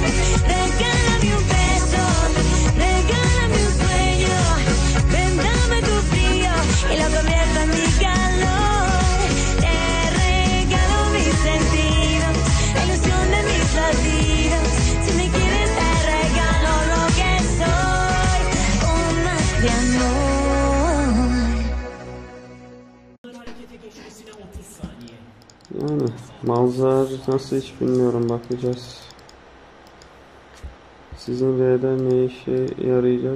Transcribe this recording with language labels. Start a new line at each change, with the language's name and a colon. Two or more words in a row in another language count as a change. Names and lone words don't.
Spanish: Regálame un beso, regálame un sueño, ven dame tu frío y lo convierto en mi calor. Te regalo mis sentidos, la ilusión de mis latidos. Si me quieres te regalo lo que soy, un mar de amor.
Turkish: Yani Malzar nasıl hiç bilmiyorum, bakacağız. Sizin R'de ne işe yarayacak?